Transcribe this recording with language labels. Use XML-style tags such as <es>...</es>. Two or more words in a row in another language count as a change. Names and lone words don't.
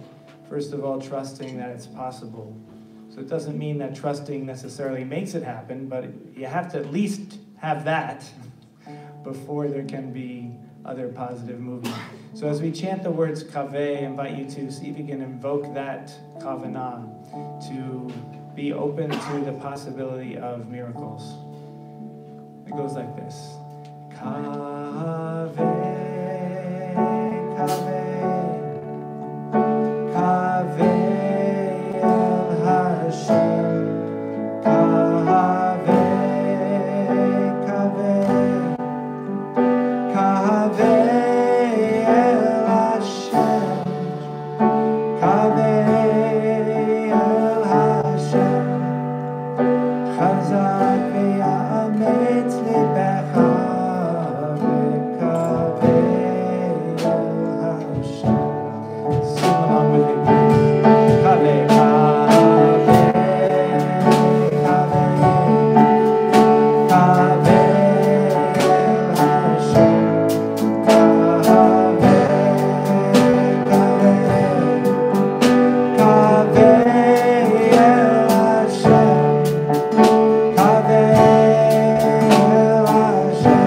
<en>First of all, trusting that it's possible. So it doesn't mean that trusting necessarily makes it happen, but you have to at least have that before there can be other positive movement. So as we chant the words kaveh, I invite you to see if you can invoke that kavanah, to be open to the possibility of miracles. It goes like this.</en> <he>קוה, קוה, קוה אל השם. קוה, קוה, קוה אל השם. קוה אל השם. חזק ויאמץ לבך וקוה אל השם.</he> <en>Sing along with me, please.</en> <he>קוה, קוה, קוה, קוה אל השם. קוה, קוה, קוה אל השם. קוה אל השם.</he>